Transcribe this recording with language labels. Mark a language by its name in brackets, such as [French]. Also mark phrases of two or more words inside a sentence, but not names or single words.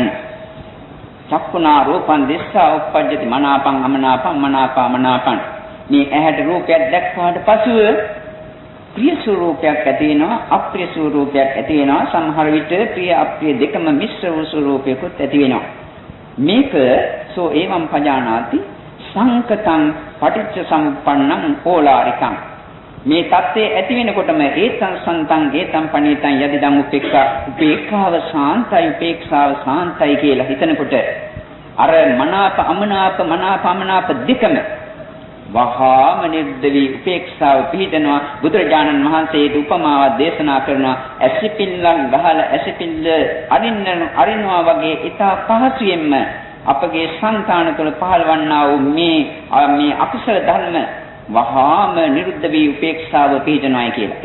[Pali] චක්කුණා රූපං දිස්සා උප්පජ්ජති මනාපං අමනාපං මනාපාමනාපං. [Sinhala] මේ ඇහැට රූපයක් දැක්වාට පසුව ප්‍රිය ස්වරූපයක් ඇති වෙනවා අප්‍රිය ස්වරූපයක් ඇති වෙනවා සමහර විට ප්‍රිය අප්‍රිය දෙකම මිශ්‍ර වූ ස්වරූපයකුත් ඇති වෙනවා. [Pali] මේක සෝ එවං පජානාති සංකතං පටිච්ච සමුප්පන්නං ඕලාරිකං [Sinhala] මේ தත්ත්වයේ ඇති වෙනකොටම [Pali] ඒතං සන්තං ඒතං පණීතං යදිදං උපේක්ඛාව [Sinhala] සාන්තයි කියලා හිතනකොට අර මනාප අමනාප දෙකම වහාම නිර්දවි උපේක්ෂාව පිහිටනවා බුදුරජාණන් වහන්සේ උපමාවක් දේශනා කරනවා ඇසිපිල්ලක් ගහලා ඇසිපිල්ල අරිනවා වගේ ඊට පහසුවෙන්ම අපගේ සංතාන තුළ පහළවන්නා වූ මේ අකුසල ධර්ම වහාම නිරුද්ධ වී උපේක්ෂාව පිහිටනවායි කියලා.